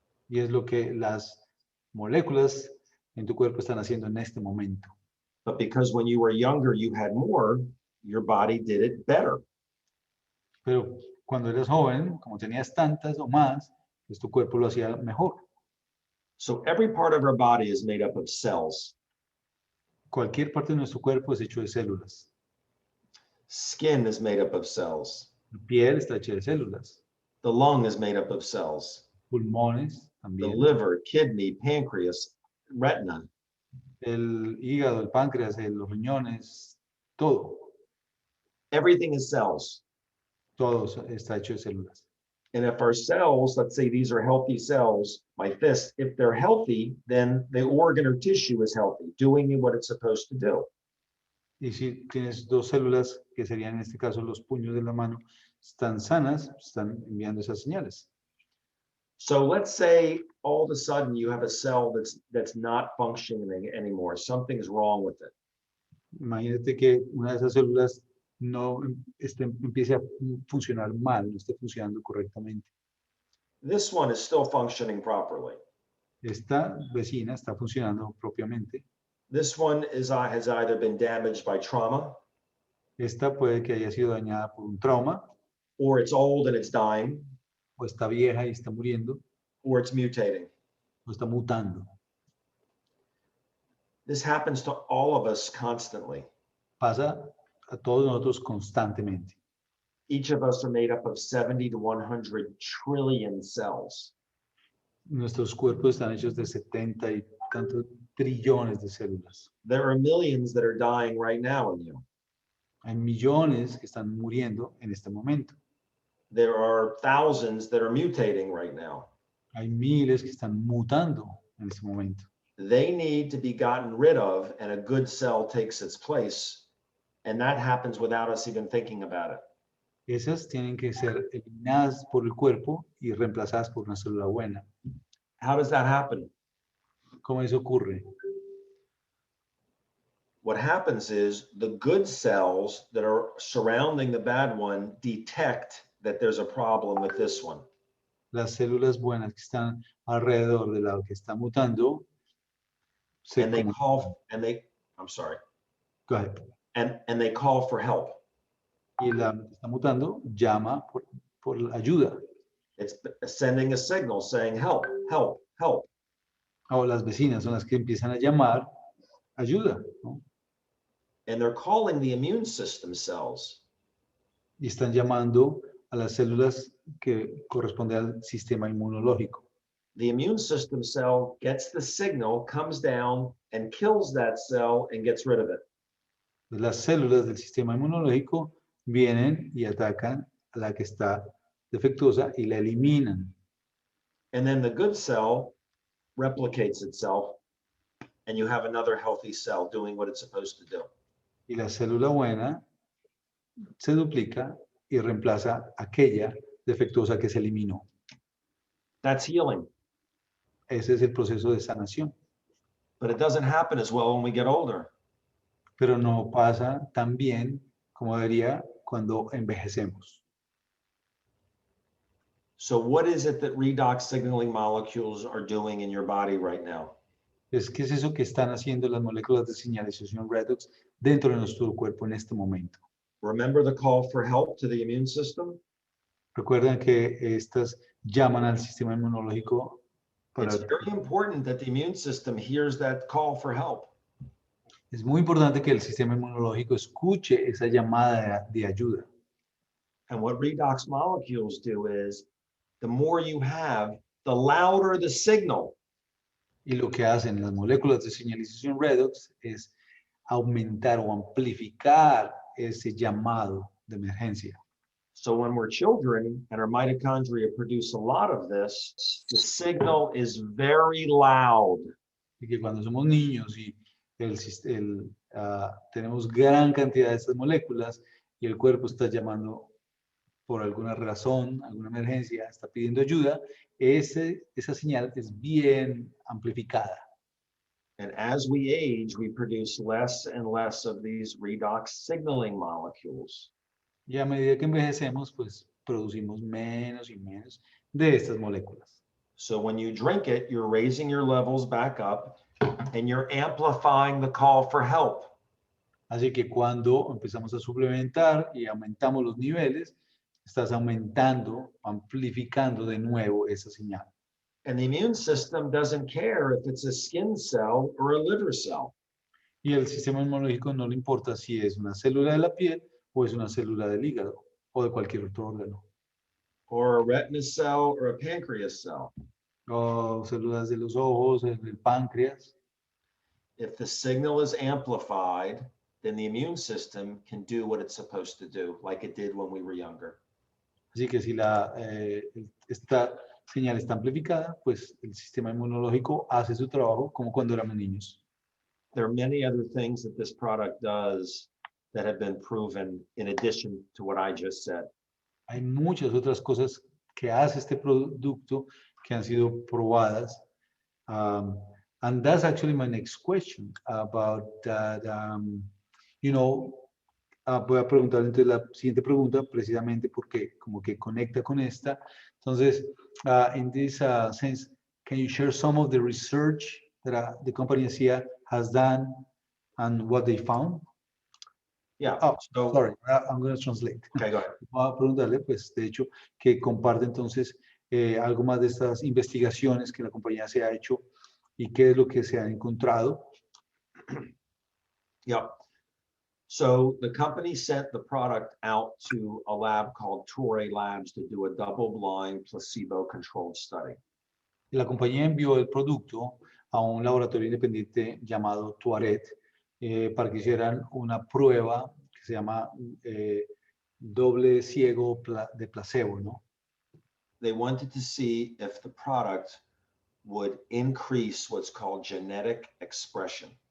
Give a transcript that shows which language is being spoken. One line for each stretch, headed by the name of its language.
Spanish: Y es lo que las moléculas en tu cuerpo están haciendo en este momento.
English: But because when you were younger, you had more, your body did it better.
Spanish: Pero cuando eres joven, como tenías tantas o más, pues tu cuerpo lo hacía mejor.
English: So every part of our body is made up of cells.
Spanish: Cualquier parte de nuestro cuerpo es hecho de células.
English: Skin is made up of cells.
Spanish: La piel está hecha de células.
English: The lung is made up of cells.
Spanish: Pulmones
English: The
Spanish: también.
English: liver, kidney, pancreas, retina.
Spanish: El hígado, el páncreas, los riñones, todo.
English: Everything is cells.
Spanish: Todo está hecho de células.
English: And if our cells, let's say these are healthy cells like this, if they're healthy, then the organ or tissue is healthy, doing what it's supposed to do.
Spanish: Y si tienes dos células, que serían en este caso los puños de la mano, están sanas, están enviando esas señales.
English: So let's say all of a sudden you have a cell that's not functioning anymore. Something's wrong with it.
Spanish: Imagínate que una de esas células no empiece a funcionar mal, no esté funcionando correctamente.
English: This one is still functioning properly.
Spanish: Esta vecina está funcionando propiamente.
English: This one has either been damaged by trauma
Spanish: Esta puede que haya sido dañada por un trauma,
English: or it's old and it's dying,
Spanish: o está vieja y está muriendo,
English: or it's mutating.
Spanish: o está mutando.
English: This happens to all of us constantly.
Spanish: Pasa a todos nosotros constantemente.
English: Each of us are made up of 70 to 100 trillion cells.
Spanish: Nuestros cuerpos están hechos de 70 y tantos trillones de células.
English: There are millions that are dying right now in you.
Spanish: Hay millones que están muriendo en este momento.
English: There are thousands that are mutating right now.
Spanish: Hay miles que están mutando en este momento.
English: They need to be gotten rid of, and a good cell takes its place. And that happens without us even thinking about it.
Spanish: Esas tienen que ser eliminadas por el cuerpo y reemplazadas por una célula buena.
English: How does that happen?
Spanish: ¿Cómo eso ocurre?
English: What happens is the good cells that are surrounding the bad one detect that there's a problem with this one.
Spanish: Las células buenas que están alrededor de la que está mutando se
English: And they
Spanish: comunican.
English: call, and they, I'm sorry, Go ahead. and they call for help.
Spanish: Y la que está mutando llama por ayuda.
English: It's sending a signal saying, help, help, help.
Spanish: O las vecinas son las que empiezan a llamar ayuda, ¿no?
English: And they're calling the immune system cells.
Spanish: Y están llamando a las células que corresponden al sistema inmunológico.
English: The immune system cell gets the signal, comes down and kills that cell and gets rid of it.
Spanish: Las células del sistema inmunológico vienen y atacan a la que está defectuosa y la eliminan.
English: And then the good cell replicates itself, and you have another healthy cell doing what it's supposed to do.
Spanish: Y la célula buena se duplica y reemplaza aquella defectuosa que se eliminó.
English: That's healing.
Spanish: Ese es el proceso de sanación.
English: But it doesn't happen as well when we get older.
Spanish: Pero no pasa tan bien como debería cuando envejecemos.
English: So what is it that redox signaling molecules are doing in your body right now?
Spanish: ¿Qué es eso que están haciendo las moléculas de señalización redox dentro de nuestro cuerpo en este momento?
English: Remember the call for help to the immune system?
Spanish: Recuerdan que estas llaman al sistema inmunológico para...
English: It's very important that the immune system hears that call for help.
Spanish: Es muy importante que el sistema inmunológico escuche esa llamada de ayuda.
English: And what redox molecules do is, the more you have, the louder the signal.
Spanish: Y lo que hacen las moléculas de señalización redox es aumentar o amplificar ese llamado de emergencia.
English: So when we're children and our mitochondria produce a lot of this, the signal is very loud.
Spanish: Y que cuando somos niños y tenemos gran cantidad de estas moléculas y el cuerpo está llamando por alguna razón, alguna emergencia, está pidiendo ayuda, esa señal es bien amplificada.
English: And as we age, we produce less and less of these redox signaling molecules.
Spanish: Y a medida que envejecemos, pues producimos menos y menos de estas moléculas.
English: So when you drink it, you're raising your levels back up and you're amplifying the call for help.
Spanish: Así que cuando empezamos a suplementar y aumentamos los niveles, estás aumentando, amplificando de nuevo esa señal.
English: And the immune system doesn't care if it's a skin cell or a liver cell.
Spanish: Y el sistema inmunológico no le importa si es una célula de la piel o es una célula del hígado o de cualquier otro órgano.
English: Or a retina cell or a pancreas cell.
Spanish: O células de los ojos, del páncreas.
English: If the signal is amplified, then the immune system can do what it's supposed to do, like it did when we were younger.
Spanish: Así que si esta señal está amplificada, pues el sistema inmunológico hace su trabajo como cuando éramos niños.
English: There are many other things that this product does that have been proven in addition to what I just said.
Spanish: Hay muchas otras cosas que hace este producto que han sido probadas.
English: And that's actually my next question about that.
Spanish: Voy a preguntar entonces la siguiente pregunta precisamente porque como que conecta con esta. Entonces,
English: in this sense, can you share some of the research that the company Asea has done and what they found? Yeah. Oh, So, sorry, I'm going to translate. okay, go ahead.
Spanish: Voy a preguntarle, pues, de hecho, que comparte entonces algo más de estas investigaciones que la compañía se ha hecho y qué es lo que se ha encontrado.
English: Yeah. So the company sent the product out to a lab called Torrey Labs to do a double-blind placebo-controlled study.
Spanish: La compañía envió el producto a un laboratorio independiente llamado Tuaret para que hicieran una prueba que se llama doble ciego de placebo, ¿no?
English: They wanted to see if the product would increase what's called genetic expression.